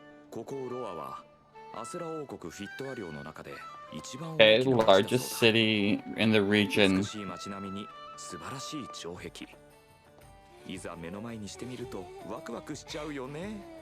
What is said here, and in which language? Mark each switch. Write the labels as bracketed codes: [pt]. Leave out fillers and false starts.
[ja] ここロアはアスラ王国フィットア領の中で一番 [en] Okay, largest city in the region. [ja] 美しい街並みに素晴らしい城壁。いざ目の前にしてみるとワクワクしちゃうよね。